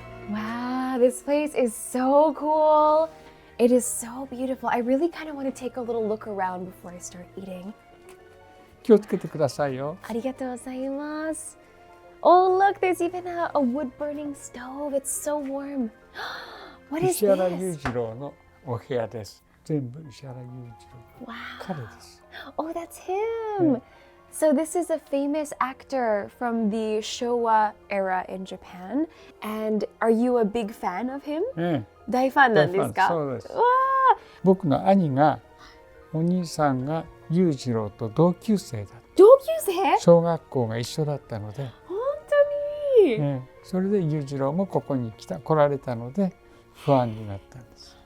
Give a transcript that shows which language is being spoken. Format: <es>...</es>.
<en>Wow, this place is so cool. It is so beautiful. I really kind of want to take a little look around before I start eating.</en> <ja>気をつけてくださいよ。ありがとうございます。</ja> <en>Oh, look, there's even a wood-burning stove. It's so warm. What is</en> <ja>石原</ja> <en>this?</en> <ja>裕次郎のお部屋です。全部石原裕次郎。</ja> <en>Wow.</en> <ja>彼です。</ja> <en>Oh, that's him. So this is a famous actor from the Showa era in Japan. And are you a big fan of him?</en> <ja>大ファンなんですか？そうです。わあ。僕の兄が、お兄さんが裕次郎と同級生だった。同級生？小学校が一緒だったので。本当に？それで裕次郎もここに来られたのでファンになったんです。</ja>